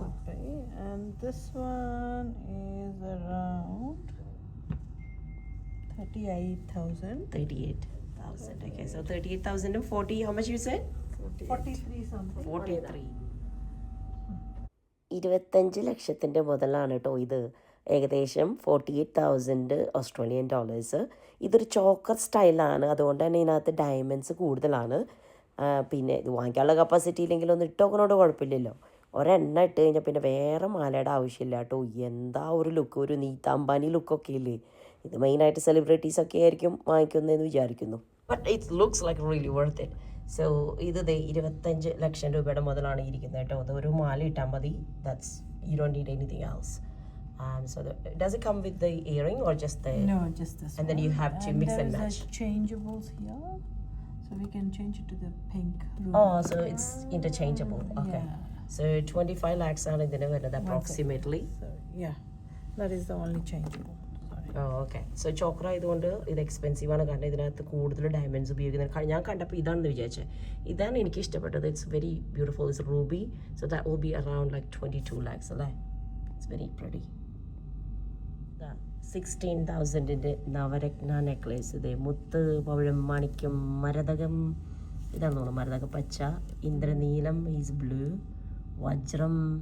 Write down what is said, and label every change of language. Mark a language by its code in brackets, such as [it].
[en] Okay. And this one is around 38,000. 38,000. Okay, so 38,000 and 40. How much you said? 43 something. 43. [ml] 25 ലക്ഷത്തിൻ്റെ മുതലാണ് കേട്ടോ ഇത്. ഏകദേശം 48,000 Australian dollars. ഇതൊരു ചോക്കർ സ്റ്റൈലാണ്, അതുകൊണ്ട് തന്നെ ഇതിനകത്ത് ഡയമണ്ട്സ് കൂടുതലാണ്. പിന്നെ ഇത് വാങ്ങിക്കാനുള്ള കപ്പാസിറ്റി ഇല്ലെങ്കിലും ഒന്ന് ഇട്ടോക്കനോട് കുഴപ്പമില്ലല്ലോ. ഒരെണ്ണം ഇട്ട് കഴിഞ്ഞാൽ പിന്നെ വേറെ മാലയുടെ ആവശ്യമില്ല കേട്ടോ. എന്താ ഒരു ലുക്ക്, ഒരു നീതാംബാനി ലുക്കൊക്കെ ഇല്ലേ. ഇത് മെയിനായിട്ട് സെലിബ്രിറ്റീസൊക്കെ ആയിരിക്കും വാങ്ങിക്കുന്നതെന്ന് വിചാരിക്കുന്നു. [en] But it looks like really worth it. [ml] So ഇത് 25 ലക്ഷം രൂപയുടെ മുതലാണ് ഇരിക്കുന്നത് കേട്ടോ. അത് ഒരു മാല ഇട്ടാൽ മതി. [en] That's you don't need anything else. So does it come with the earring or just the? No, just this. And then you have to mix and match. There's changeables here, so we can change it to the pink. Oh, so it's interchangeable. Okay. Yeah. [ml] So 25 lakhs ആണ് ഇതിന് വരുന്നത് approximately. [en] So yeah, that is the only changeable. Okay. [ml] So choker ആയതുകൊണ്ട് ഇത് expensive ആണ്, കാരണം ഇതിനകത്ത് കൂടുതൽ diamonds ഉപയോഗിക്കുന്നത്. ഞാൻ കണ്ടപ്പോൾ ഇതാണെന്ന് വിചാരിച്ചത്. ഇതാണ് എനിക്ക് ഇഷ്ടപ്പെട്ടത്. [en] It's very beautiful. It's ruby. So that will be around like 22 lakhs അല്ലേ. It's very pretty. [ml] 16,000 Navratna necklace. ഇതേ മുത്ത്, പവിഴം, മാണിക്യം, മരതകം, ഇതാണെന്ന് തോന്നുന്നു. മരതക പച്ച, ഇന്ദ്രനീലം ഈസ് ബ്ലൂ, വജ്രം,